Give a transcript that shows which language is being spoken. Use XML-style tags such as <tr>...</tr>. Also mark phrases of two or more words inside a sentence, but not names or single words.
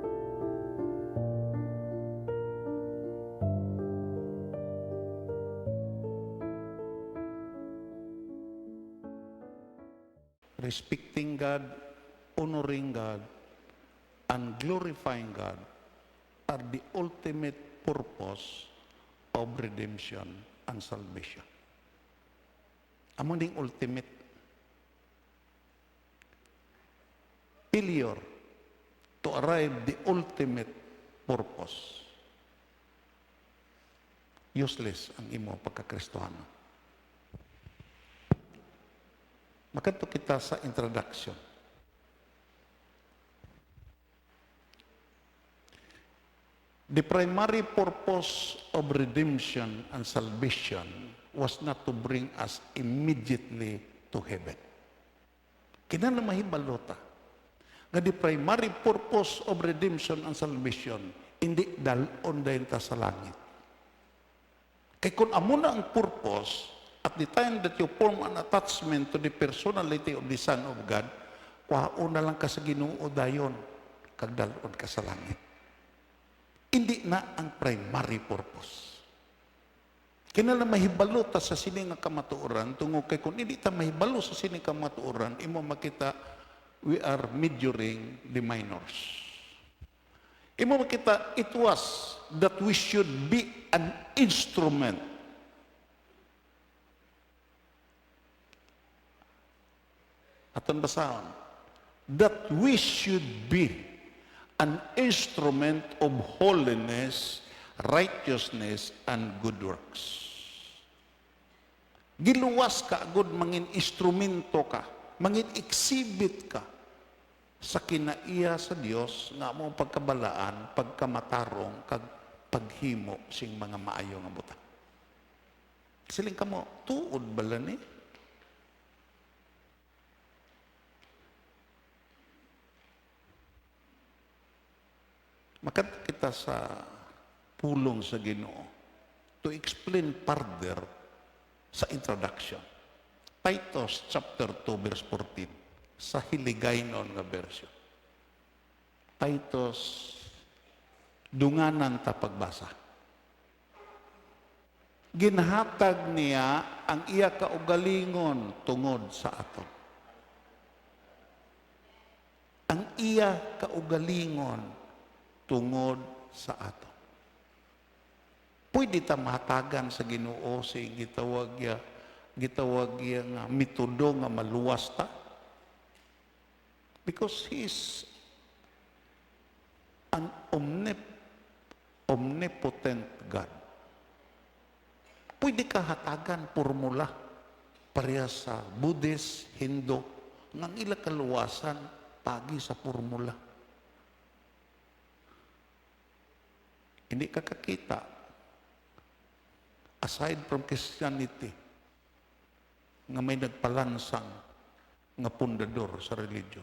<en>Respecting God, honoring God, and glorifying God are the ultimate purpose of redemption and salvation.</en> <hil>Amo ning ultimate.</hil> <en>Failure to arrive the ultimate purpose.</en> <hil>Useless ang imo pagkakristohano. Makato kita sa introduction.</hil> <en>The primary purpose of redemption and salvation was not to bring us immediately to heaven.</en> <hil>Kinahanglan mahibalota nga</hil> <en>the primary purpose of redemption and salvation</en> <hil>hindi dalon dayon ta sa langit. Kay kung amo na ang</hil> <en>purpose, at the time that you form an attachment to the personality of the Son of God,</en> <hil>kwaon na lang ka sa Ginoo dayon, kag dalon ka sa langit. Hindi na ang</hil> <en>primary purpose.</en> <hil>Kinahanglan mahibalo ta sa sini nga kamatuoran, tungod kay kung hindi ta mahibalo sa sini kamatuoran, imo makita</hil> <en>we are majoring the minors.</en> <hil>Imo makita</hil> <en>it was that we should be an instrument</en> <hil>aton basahon,</hil> <en>that we should be an instrument of holiness, righteousness, and good works.</en> <hil>Giluwas ka, agud mangin instrumento ka, mangin exhibit ka sa kinaiya sa Dios nga mo pagkabalaan, pagkamatarong, kag paghimo sing mga maayo nga butang. Siling kamo, tuod bala ni? Makat kita sa pulong sa Ginoo</hil> <en>to explain further</en> <hil>sa introduction.</hil> <en>Titus chapter 2 verse 14</en> <hil>sa Hiligaynon nga version. Titus, dunganan ta pagbasa. Ginhatag niya ang iya kaugalingon tungod sa aton. Ang iya kaugalingon tungod sa ato. Pwede ta mahatagan sa Ginoo sa gitawag ya nga metodo nga maluwas ta.</hil> <en>Because He is an omnipotent God.</en> <hil>Pwede ka hatagan formula pareha sa Buddhist, Hindu, ng ila kaluwasan pagi sa formula. Hindi ka kakita,</hil> <en>aside from Christianity,</en> <hil>nga may nagpalansang nga pundador sa religion.</hil>